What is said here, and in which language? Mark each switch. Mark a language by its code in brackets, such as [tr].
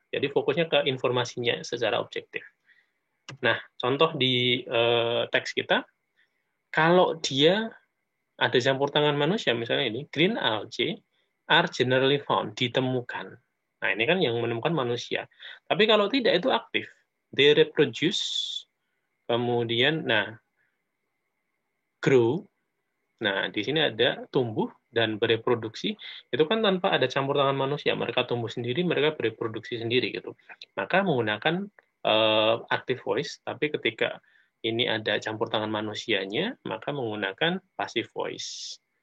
[id] Jadi fokusnya ke informasinya secara objektif. Nah, contoh di teks kita, kalau dia ada campur tangan manusia, misalnya ini, green algae are generally found, ditemukan. Nah, ini kan yang menemukan manusia. Tapi kalau tidak, itu aktif. [en] They reproduce, kemudian, grow. [id] Nah, di sini ada tumbuh dan bereproduksi. Itu kan tanpa ada campur tangan manusia. Mereka tumbuh sendiri, mereka bereproduksi sendiri gitu. Maka menggunakan active voice, tapi ketika ini ada campur tangan manusianya, maka menggunakan passive voice.